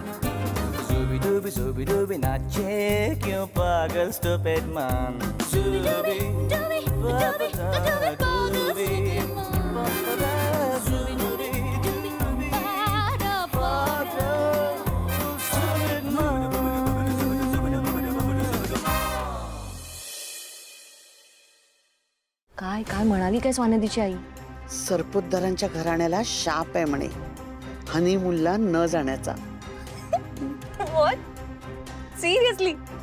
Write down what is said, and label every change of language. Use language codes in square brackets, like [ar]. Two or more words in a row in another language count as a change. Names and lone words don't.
[hi] ज़ूबी डूबी नाचे क्यों पागल [en] stupid man. [hi] डूबी डूबी डूबी पागल [en] stupid man. [hi] डूबी डूबी डूबी पारा पागल [en] stupid man. [mr] काय काय म्हणाली काय स्वानंदीची आई? सरपोतदारांच्या घराण्याला शाप आहे म्हणे, हनीमूनला न जाण्याचा. सिरियसली?